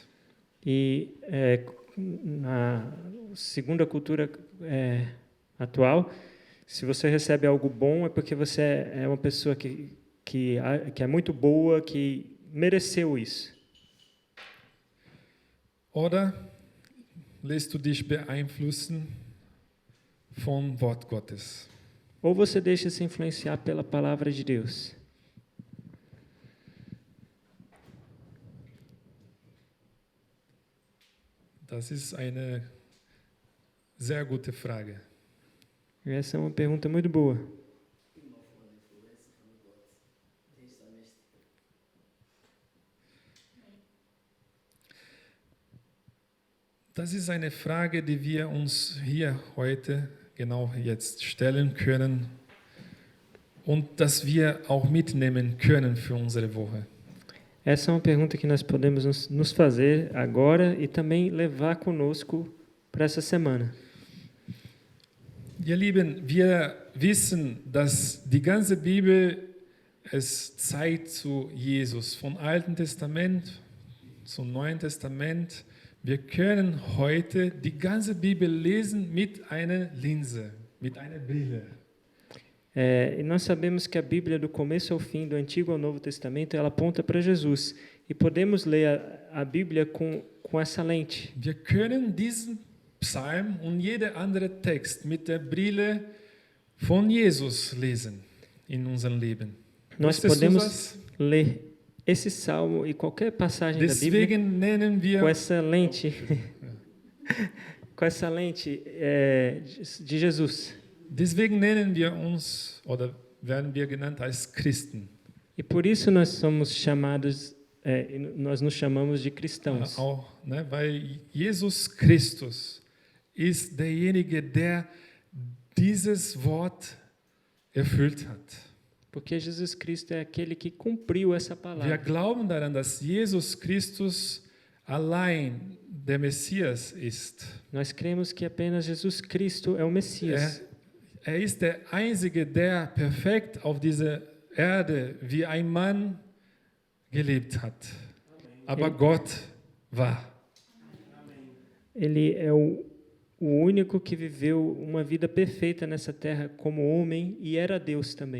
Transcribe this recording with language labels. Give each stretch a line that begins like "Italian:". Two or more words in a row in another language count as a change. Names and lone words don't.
Portuguese: E na segunda cultura atual, se você recebe algo bom é porque você é uma pessoa que é muito boa, que mereceu isso.
German: Oder lässt du dich beeinflussen vom Wort Gottes?
Portuguese: Ou você deixa se influenciar pela palavra de Deus?
German: Das ist eine sehr gute Frage.
Portuguese: Essa é uma pergunta muito boa.
German: Das ist eine Frage, die wir uns hier heute, genau jetzt stellen können und dass wir auch mitnehmen können für unsere Woche.
Portuguese: Essa é uma pergunta que nós podemos nos fazer agora e também levar conosco para essa semana.
German: Ihr Lieben, wir wissen, dass die ganze Bibel es zeigt zu Jesus, vom Alten Testament zum Neuen Testament. Wir können heute die ganze Bibel lesen mit einer Linse, mit einer Brille.
Portuguese: E nós sabemos que a Bíblia, do começo ao fim, do Antigo ao Novo Testamento, ela aponta para Jesus. E podemos ler a Bíblia com essa lente.
German: Wir können diesen Psalm und jeder andere Text mit der Brille von Jesus lesen in unserem Leben.
Portuguese: Nós
German: Wusstest du
Portuguese: podemos
German: das?
Portuguese: ler esse salmo e qualquer passagem da Bíblia
German: Deswegen nennen wir
Portuguese: com essa lente, de Jesus.
German: Deswegen nennen wir uns oder werden wir genannt als Christen.
Portuguese: E por isso nós somos chamados, nós nos chamamos de cristãos.
German: Auch, ne, weil Jesus Christus ist derjenige, der dieses Wort erfüllt hat.
Portuguese: Porque Jesus Cristo é aquele que cumpriu essa
German: Wir
Portuguese: palavra.
German: glauben daran, dass Jesus Christus allein der Messias ist.
Portuguese: Nós cremos que apenas Jesus Cristo é o Messias.
German: Er ist der Einzige, der perfekt auf dieser Erde wie ein Mann gelebt hat. Aber Gott war.
Portuguese: Ele é o único que viveu uma vida perfeita nessa terra como homem e era Deus também.